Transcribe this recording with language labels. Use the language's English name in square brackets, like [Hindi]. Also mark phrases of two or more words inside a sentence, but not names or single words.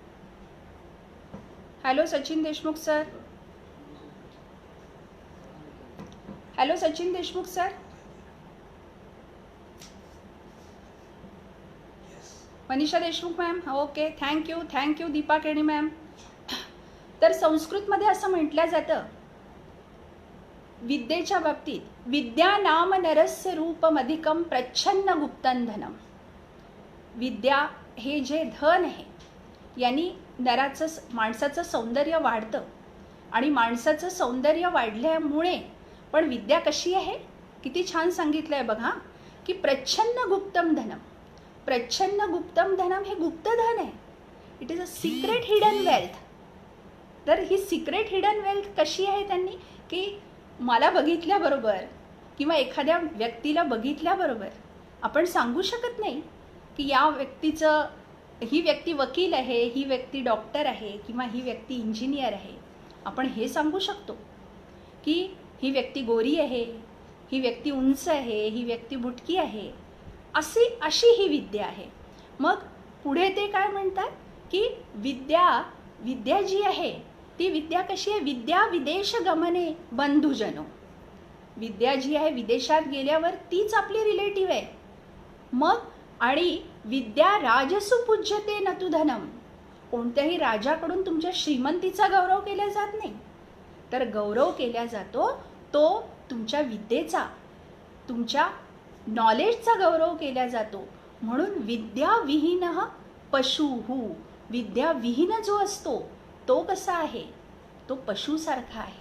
[Marathi] हॅलो सचिन देशमुख सर. हॅलो सचिन देशमुख सर. मनीषा देशमुख मॅम. [English] OK, thank you [Marathi] दीपा केणी मॅम. तर संस्कृतमध्ये असं म्हटलं जातं विद्येच्या बाबतीत, [Sanskrit] विद्या नाम नरस्य रूपमधिकं प्रच्छन्न गुप्तं धनम. [Marathi] विद्या हे जे धन आहे यांनी माणसाचं सौंदर्य वाढतं आणि माणसाचं सौंदर्य वाढल्यामुळे पण विद्या कशी आहे, किती छान सांगितलं आहे बघा, की [Sanskrit] प्रच्छन्न गुप्तम धनम. प्रच्छन्न गुप्तम धनम [Marathi] हे गुप्त धन आहे. [English] It is a secret hidden wealth. [Marathi] तर ही [English] secret hidden wealth [Marathi] कशी आहे त्यांनी, की मला बघितल्याबरोबर किंवा एखाद्या व्यक्तीला बघितल्याबरोबर आपण सांगू शकत नाही की या व्यक्तीचं, ही व्यक्ती वकील आहे, ही व्यक्ती डॉक्टर आहे किंवा ही व्यक्ती इंजिनियर आहे. आपण हे सांगू शकतो की ही व्यक्ती गोरी आहे, ही व्यक्ती उंच आहे, ही व्यक्ती बुटकी आहे. अशी ही विद्या आहे. मग पुढे ते काय म्हणतात की विद्या जी आहे ती विद्या कशी आहे, [Sanskrit] विद्या विदेश गमने बंधुजनो. [Marathi] विद्या जी आहे विदेशात गेल्यावर तीच आपली रिलेटिव्ह आहे. मग आणि [Sanskrit] विद्या राजसु पूज्यते न तु धनम. [Marathi] कोणत्याही राजाकडून तुमच्या श्रीमंतीचा गौरव केला जात नाही, तर गौरव केला जातो तो तुमच्या विद्येचा, तुमच्या नॉलेजचा गौरव केला जातो. म्हणून [Sanskrit] विद्याविहीनः पशुः. [Marathi] विद्याविहीन जो असतो तो कसा आहे, तो पशुसारखा आहे.